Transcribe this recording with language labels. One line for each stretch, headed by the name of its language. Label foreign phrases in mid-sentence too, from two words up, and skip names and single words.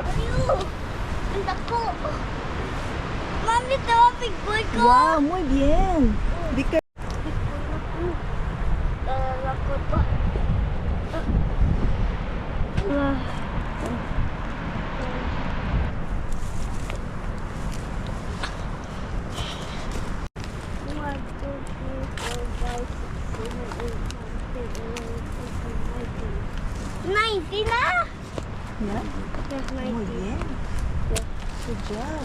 Cebuano: Ayun. Ang dako. Mami, tawa
English: big boy
Cebuano: ko.
Spanish: Wow, muy bien.
English: Be careful.
Cebuano: Lakot pa.
English: One, two, three, four, five, six, 7, 8, 9, 10, 11, 12, 13, 19 na! Yeah. Yes,
Spanish: Muy 19. bien.
English: Good job.